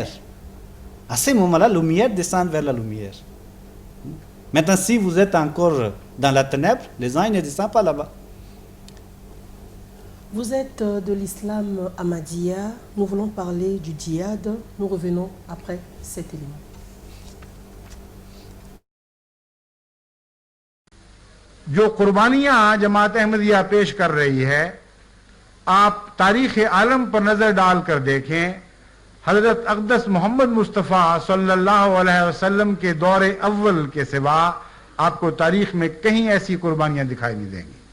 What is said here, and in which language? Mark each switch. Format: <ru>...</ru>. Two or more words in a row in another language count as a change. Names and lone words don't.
<fr>À ce moment-là, la lumière descend vers la lumière. Maintenant, si vous êtes encore dans la ténèbre, les anges ne descendent pas là-bas. Vous êtes de l'islam Ahmadiyya. Nous voulons parler du djihad. Nous revenons après cet élément.</fr> <ur>جو قربانیاں جماعت احمدیہ پیش کر رہی ہے، آپ تاریخ عالم پر نظر ڈال کر دیکھیں، حضرت اقدس محمد مصطفیٰ صلی اللہ علیہ وسلم کے دور اول کے سوا آپ کو تاریخ میں کہیں ایسی قربانیاں دکھائی نہیں دیں گی.</ur>